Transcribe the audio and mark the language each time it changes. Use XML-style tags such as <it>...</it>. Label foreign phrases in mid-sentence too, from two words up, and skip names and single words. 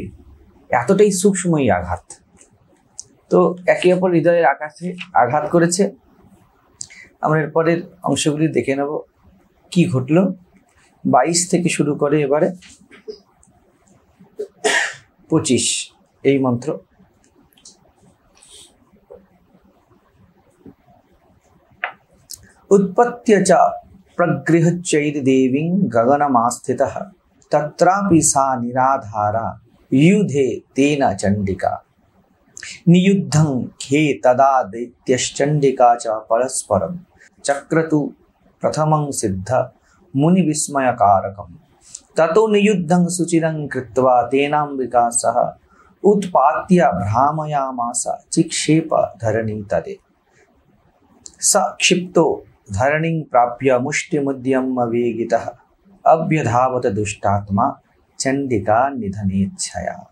<bn>এতটাই সূক্ষ্ম এই আঘাত। তো একে অপর হৃদয়ের আকাশে আঘাত করেছে। আমরা এর পরের অংশগুলি দেখে নেব কি ঘটলো। 22 থেকে শুরু করে এবারে 25 এই মন্ত্র।</bn> <sa>उत्पत्य च प्रगृह्यैर्देवीं गगनमास्थितः तत्रापि सा निराधारा युधे तेन चण्डिका नियुद्धं खे तदा दैत्यश्चण्डिका च परस्परं चक्रतु प्रथमं सिद्ध मुनिविस्मयकारकं ततो नियुद्धं सुचिरं कृत्वा तेनाम्बिका सह उत्पात्य भ्रामयामास चिक्षेप धरणी तदे स क्षिप्तो धरणीं प्राप्य मुष्टिमुद्यम वेगितः अभ्यधावत दुष्टात्मा चण्डिका निधनेच्छया।</sa>